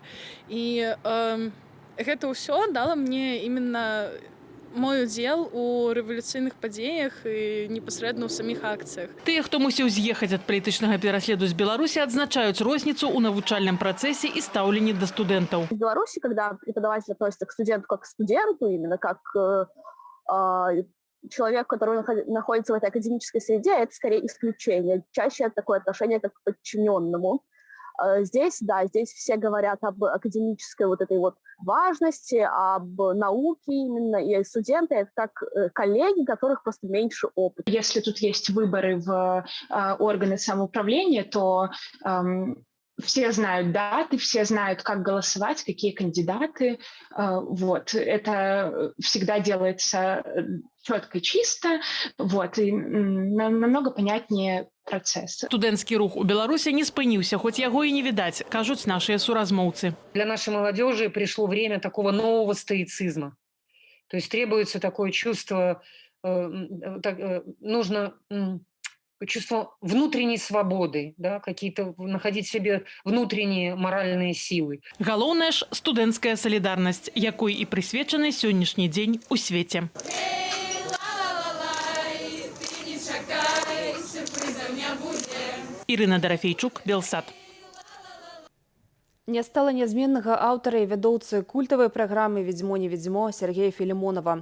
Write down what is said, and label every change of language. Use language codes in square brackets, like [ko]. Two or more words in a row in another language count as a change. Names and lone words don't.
[be] І гэта ўсё дала мне именно мой удзел у рэвалюцыйных падзеях і непасрэдна ў саміх акцыях. Тыя, хто мусіў з'ехаць ад палітычнага пераследу з Беларусі, адзначаюць розніцу ў навучальным працэсе і стаўленні да студэнтаў. [ru] В Беларуси, когда преподаватель относится к студенту как к студенту, именно как человек, который находится в этой академической среде, это скорее исключение. Чаще это такое отношение как к подчиненному. Здесь, да, здесь все говорят об академической вот этой вот важности, об науке именно, и студенты это как коллеги, у которых просто меньше опыта. Если тут есть выборы в органы самоуправления, то все знают даты, все знают, как голосовать, какие кандидаты. Вот. Это всегда делается четко, чисто, вот, и намного понятнее процесс. [be] Студэнцкі рух у Беларусі не спыніўся, хоць яго і не відаць, кажуць нашыя суразмоўцы. [ru] Для нашей молодежи пришло время такого нового стоицизма. То есть требуется такое чувство, нужно чувство внутренней свободы, да, какие-то находить в себе внутренние моральные силы. [be] Галоўнае ж студэнцкая салідарнасць, якой і прысвечаны сённяшні дзень у свеце. Ірына Дарафейчук, Белсат. Не стала нязменнага аўтара і вядоўцы культавай праграмы «Ведзьмо, не ведзьмо» Сергея Філімонова.